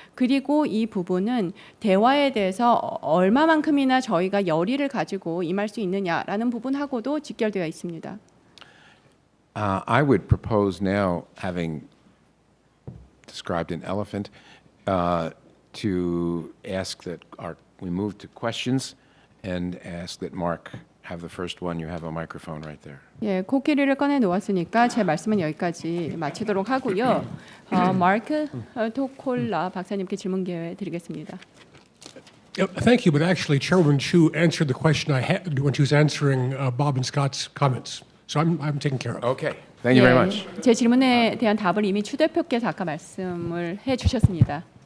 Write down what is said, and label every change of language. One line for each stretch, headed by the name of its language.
Korean: 그리고 이 부분은 대화에 대해서 얼마만큼이나 저희가 열의를 가지고 임할 수 있느냐라는 부분하고도 직결되어 있습니다.
English: I would propose now, having described an elephant, to ask that we move to questions and ask that Mark have the first one. You have a microphone right there.
Korean: 예, 코끼리를 꺼내 놓았으니까 제 말씀은 여기까지 마치도록 하고요. 마크 토콜라 박사님께 질문 기회 드리겠습니다.
English: Thank you, but actually, Chairwoman Chu answered the question I had when she was answering Bob and Scott's comments. So I'm taken care of. Okay. Thank you very much.
Korean: 제 질문에 대한 답을 이미 추 대표께서 아까 말씀을 해주셨습니다.